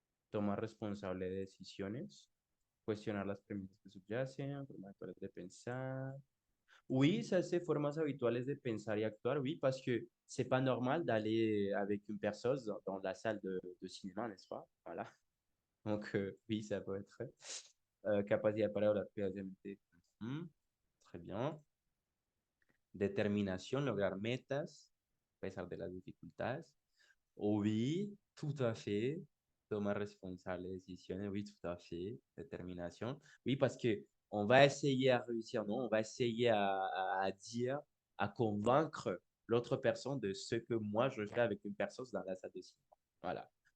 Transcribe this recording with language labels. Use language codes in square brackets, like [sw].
[es] Tomar responsable de decisiones, cuestionar las premisas que subyacen, formas actuales de pensar. [fr] Oui, ça c'est [es] formas habituales de pensar y actuar, [fr] oui, parce que c'est pas normal d'aller avec une personne dans la salle de cinéma, n'est-ce pas? Voilà. Donc, oui, ça peut être [es] capacidad para hablar creativamente. [fr] Très bien. [es] Determinación, lograr metas, a pesar de las dificultades. [fr] Oui, tout à fait. [es] Tomar responsable de decisiones, [fr] oui, tout à fait. Détermination. Oui, parce que on va essayer à réussir, non? On va essayer à dire, à convaincre l'autre personne de ce que moi je fais avec une personne dans la salle de cinéma. Voilà.